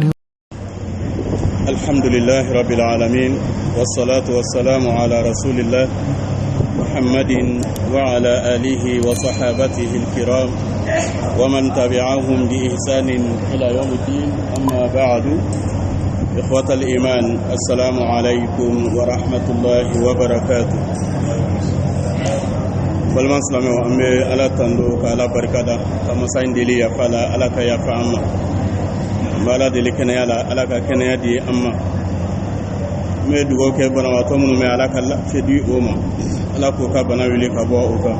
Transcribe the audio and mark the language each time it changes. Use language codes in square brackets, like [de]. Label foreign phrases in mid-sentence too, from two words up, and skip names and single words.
[ar] الحمد لله رب العالمين، والصلاة والسلام على رسول الله محمد وعلى آله وصحابته الكرام ومن تبعهم بإحسان إلى يوم الدين. أما بعد، إخوة الإيمان، السلام عليكم ورحمة الله وبركاته. [bm] balman silame an bɛ ala tando ka ala barikada ka masa in deli yafa la ala ka yafa an ma. An bɛ ala deli kɛnɛya la ala ka kɛnɛya di an ma. N bɛ dugawu kɛ banabaatɔ minnu bɛ ala ka lafiya di o ma, ala k'o ka bana wuli ka bɔ o kan.